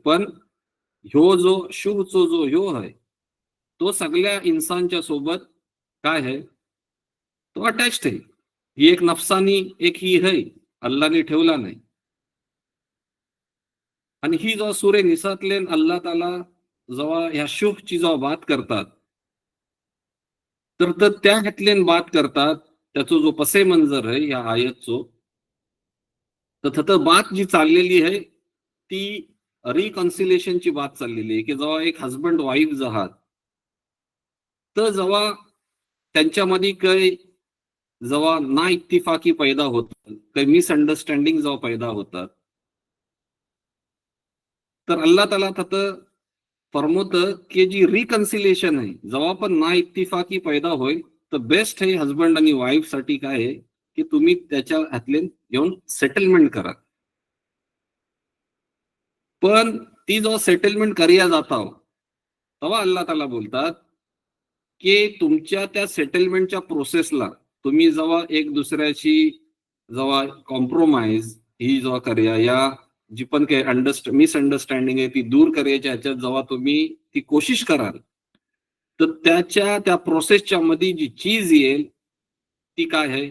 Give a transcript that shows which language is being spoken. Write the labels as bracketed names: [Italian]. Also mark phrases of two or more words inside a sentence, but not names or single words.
[Marathi] पण ह्यो जो शुभचो जो ह्यो आहे तो सगळ्या इन्सानच्या सोबत काय आहे, तो अटॅच्ड आहे. ही एक नफसानी एक ही आहे, अल्लाने ठेवला नाही. आणि ही जेव्हा सुरे निसातले अल्लाह ताला जेव्हा ह्या शुभची जेव्हा बात करतात, तर त्या ह्यातलेन बात करतात त्याचा जो पसे मंजर आहे या आयतचो, तर बात जी चाललेली आहे ती रिकन्सिलेशनची बात चाललेली आहे की जेव्हा एक हजबंड वाईफ आहात, तर जेव्हा त्यांच्यामध्ये काही जेव्हा ना इत्तिफाकी पैदा होतात, काही मिसअंडरस्टँडिंग जेव्हा पैदा होतात, तर अल्लाह ताला तिथं फरमवतं की जी रिकन्सिलेशन आहे, जेव्हा पण ना इत्तिफाकी पैदा होईल, तर बेस्ट आहे हजबंड आणि वाईफ साठी काय आहे की तुम्ही त्याच्या हातले घेऊन सेटलमेंट करा. पण ती जेव्हा सेटलमेंट करिया जाता तेव्हा अल्लाह ताला बोलतात की तुमच्या त्या सेटलमेंटच्या प्रोसेसला तुम्ही जेव्हा एक दुसऱ्याची जेव्हा कॉम्प्रोमाइज ही जेव्हा करूया, या जी पण काही मिसअंडरस्टँडिंग आहे ती दूर करायच्या ह्याच्यात जेव्हा तुम्ही ती कोशिश कराल, तर त्या प्रोसेसच्या मध्ये जी चीज येईल ती काय आहे?